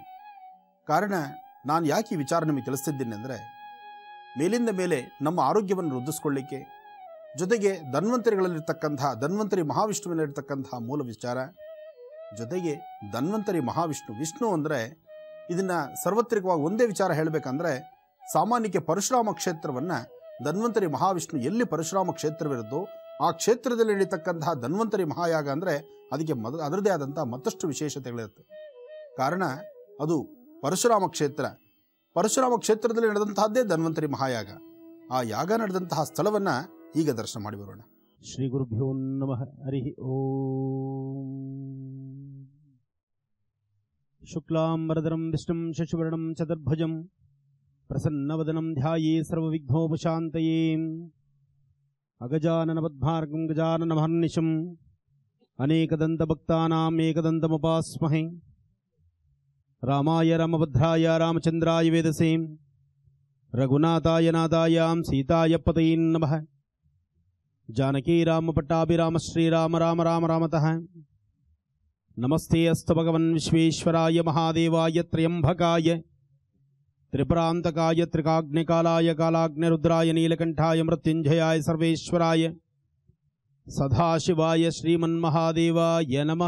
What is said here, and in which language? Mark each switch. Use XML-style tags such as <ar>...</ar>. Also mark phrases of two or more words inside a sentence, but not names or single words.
<kn>ಕಾರಣ ನಾನು ಯಾಕೆ ಈ ವಿಚಾರ ನಿಮಗೆ ತಿಳಿಸ್ತಿದ್ದೀನಿ ಅಂದರೆ, ಮೇಲಿಂದ ಮೇಲೆ ನಮ್ಮ ಆರೋಗ್ಯವನ್ನು ವೃದ್ಧಿಸ್ಕೊಳ್ಳಿಕ್ಕೆ, ಜೊತೆಗೆ ಧನ್ವಂತರಿಗಳಲ್ಲಿರ್ತಕ್ಕಂತಹ ಧನ್ವಂತರಿ ಮಹಾವಿಷ್ಣುವಿನಲ್ಲಿರ್ತಕ್ಕಂತಹ ಮೂಲ ವಿಚಾರ, ಜೊತೆಗೆ ಧನ್ವಂತರಿ ಮಹಾವಿಷ್ಣು, ವಿಷ್ಣು ಅಂದರೆ ಇದನ್ನು ಸರ್ವತ್ರಿಕವಾಗಿ ಒಂದೇ ವಿಚಾರ ಹೇಳಬೇಕಂದ್ರೆ, ಸಾಮಾನ್ಯಕ್ಕೆ ಪರಶುರಾಮ ಕ್ಷೇತ್ರವನ್ನು ಧನ್ವಂತರಿ ಮಹಾವಿಷ್ಣು ಎಲ್ಲಿ ಪರಶುರಾಮ ಕ್ಷೇತ್ರವಿರುತ್ತೋ ಆ ಕ್ಷೇತ್ರದಲ್ಲಿ ನಡೀತಕ್ಕಂತಹ ಧನ್ವಂತರಿ ಮಹಾಯಾಗ ಅಂದರೆ ಅದಕ್ಕೆ ಅದರದೇ ಆದಂಥ ಮತ್ತಷ್ಟು ವಿಶೇಷತೆಗಳಿರುತ್ತೆ. ಕಾರಣ ಅದು ಪರಶುರಾಮ ಕ್ಷೇತ್ರ. ಪರಶುರಾಮ ಕ್ಷೇತ್ರದಲ್ಲಿ ನಡೆದಂತಹದ್ದೇ ಧನ್ವಂತರಿ ಮಹಾಯಾಗ. ಆ ಯಾಗ ನಡೆದಂತಹ ಸ್ಥಳವನ್ನು ಈಗ ದರ್ಶನ ಮಾಡಿ ಬರೋಣ.</kn> <sa>ಶ್ರೀ ಗುರುಭ್ಯೋ ನಮಃ. ಹರಿ ಓಂ. ಶುಕ್ಲಾಂಬರಧರಂ ವಿಷ್ಣುಂ ಶಶಿವರ್ಣಂ ಚತುರ್ಭುಜಂ ಪ್ರಸನ್ನವದನಂ ಧ್ಯಾಯೇ ಸರ್ವವಿಘ್ನೋಪಶಾಂತಯೇ ಅಗಜಾನನಪದ್ಮಾರ್ಗಂ ಗಜಾನನಮಹರ್ನಿಶಂ ಅನೇಕದಂತಭಕ್ತಾನಾಂ ಏಕದಂತಮುಪಾಸ್ಮಹೇ ರಾಮಾಯ ರಾಮಭದ್ರಾಯ ರಾಮಚಂದ್ರಾಯ ವೇದಸೇ ರಘುನಾಥಾಯ ನಾಥಾಯಾಂ ಸೀತಾಯ ಪತಯೇ ನಮಃ ಜಾನಕೀ ರಾಮ ಪಟ್ಟಾಭಿರಾಮ ಶ್ರೀರಾಮ ರಾಮ ರಾಮ ರಾಮತಃ ನಮಸ್ತೆ ಅಸ್ತು ಭಗವನ್ ವಿಶ್ವೇಶ್ವರಾಯ ಮಹಾದೇವಾಯ ತ್ರ್ಯಂಬಕಾಯ ತ್ರಿಪುರಾಂತಕಾಯ ತ್ರಿಕಾಗ್ನಿಕಾಲಾಯ ಕಾಲಾಗ್ನಿರುದ್ರಾಯ ನೀಲಕಂಠಾಯ ಮೃತ್ಯುಂಜಯಾಯ ಸರ್ವೇಶ್ವರಾಯ ಸದಾಶಿವಾಯ ಶ್ರೀಮನ್ಮಹಾದೇವಾಯ ನಮಃ.</sa>